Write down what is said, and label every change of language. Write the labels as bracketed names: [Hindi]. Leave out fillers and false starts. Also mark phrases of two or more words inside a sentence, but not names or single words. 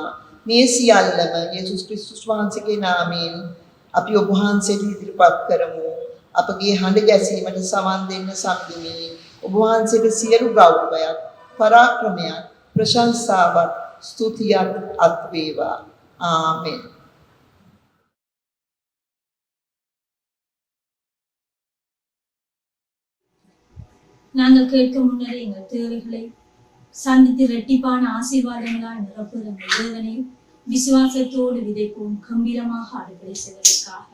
[Sinhala] මේ සියල්ලම යේසුස් ක්‍රිස්තුස් වහන්සේගේ නාමයෙන් අපි ඔබ වහන්සේට ඉදිරිපත් කරමු. අපගේ හඬ ගැසීමට සවන් දෙන්න සම්දුනි. ඔබ වහන්සේට සියලු ගෞරවයත් පරාක්‍රමයත් ප්‍රශංසාවත් ස්තුතියත් අත් වේවා. ආමෙන්. [Tamil] நாங்கள் கேட்க முன்னரே எங்கள் தேவைகளை சந்தித்து இரட்டிப்பான ஆசீர்வாதங்களால் நிரப்புகிற தேவனை விசுவாசத்தோடு விதைப்போம் கம்பீரமாக ஆடுகளை செய்வதற்காக.